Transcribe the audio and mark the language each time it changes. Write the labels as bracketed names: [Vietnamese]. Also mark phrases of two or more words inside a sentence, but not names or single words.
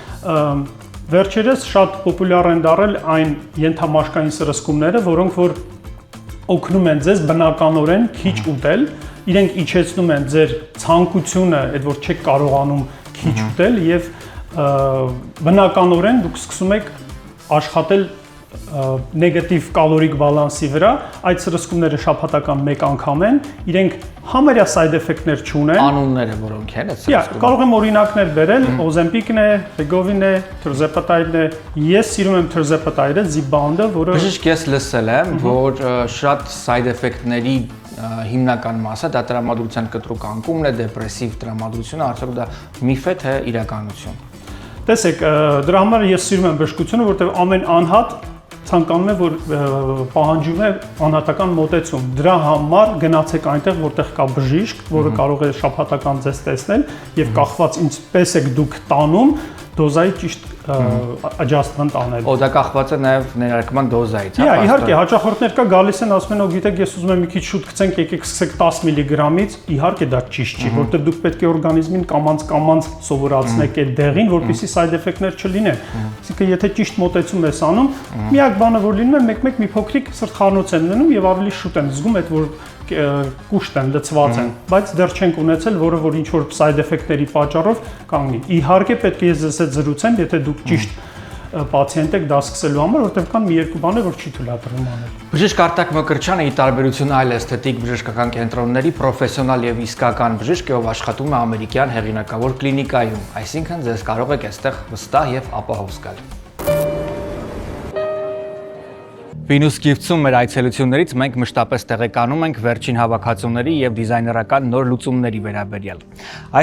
[Armenian] Վերջերս շատ պոպուլյար են դառել այն ենթամաշկային սրսկումները, որոնք որ օգնում են ձեզ բնականորեն քիչ ուտել, իրենք իջեցնում են ձեր ցանկությունը, այդ որ չեք կարողանում քիչ ուտել եւ բնականորեն դուք սկսում եք աշխատել նեգատիվ կալորիկ բալանսի վրա, այդ սրսկումները շաբաթական մեկ անգամ են, իրենք համարյա [English] side effect- [Armenian] ներ չունեն։ Անունները որոնք են այդ սրսկումները։ Կարող եմ օրինակներ բերել, Ozempic-ն է, Wegovy-ն է, Tirzepatide-ն է։ Ես սիրում եմ Tirzepatide-ը, Zepbound-ը, որը Բժիշկ ես լսել եմ, որ շատ [English] side effect- [Armenian] ների հիմնական մասը դա տրամադրության կտրուկ անկումն է, դեպրեսիվ տրամադրությունը, արդյոք դա միֆ է թե իրականություն։ Տեսեք, դրա համար ես սիրում եմ բժշկությունը, որտեղ ամեն անհատ ցանկանում է որ պահանջում է անհատական մոտեցում։ Դրա համար գնացեք այնտեղ, որտեղ կա բժիշկ, որը կարող է շաբաթական ձեզ տեսնել եւ կախված ինչպես եք դուք տանում, դոզայի ճիշտ adjustment անել։ Դա կախված է նաև ներարկման դոզայից, հա։ Իհարկե, հաճախորդներ կա գալիս են ասում են, գիտեք, ես ուզում եմ մի քիչ շուտ գցենք, եկեք սկսեք 10 միլիգրամից, իհարկե դա ճիշտ չի, որտեղ դուք պետք է օրգանիզմին կամած սովորացնեք այդ դեղին, որպեսզի [English] side effect- [Armenian] ներ չլինեն։ Այսինքն, եթե ճիշտ մոտեցում ես անում, միակ բանը որ լինում է, մեկ-մեկ մի փոքրիկ սրտխառնոց են լինում եւ ավելի շուտ են զգում այդ որ կուշտ են, լցված են, բայց դեռ չենք ունեցել, որ ինչ որ [English] side effect- [Armenian] ների պատճառով կանգնի։ Իհարկե պետք է ես ձեզ հետ զրուցեմ, եթե դուք ճիշտ պացիենտ եք դա սկսելու համար, որտեղ կան մի երկու բաներ, որ չի թույլատրվում անել։ Բժիշկ Արտակ Մկրտչյանը ի տարբերություն այլ էսթետիկ բժշկական կենտրոնների պրոֆեսիոնալ եւ իսկական բժիշկ է, ով աշխատում է ամերիկյան հեղինակավոր կլինիկայում, այսինքն ձեզ կարող եք այստեղ վստահ եւ ապահով զգալ։ Venus Gifts-ում մեր այցելություններից մենք մշտապես տեղեկանում ենք վերջին հավաքածուների եւ դիզայներական նոր լուծումների վերաբերյալ։ Այս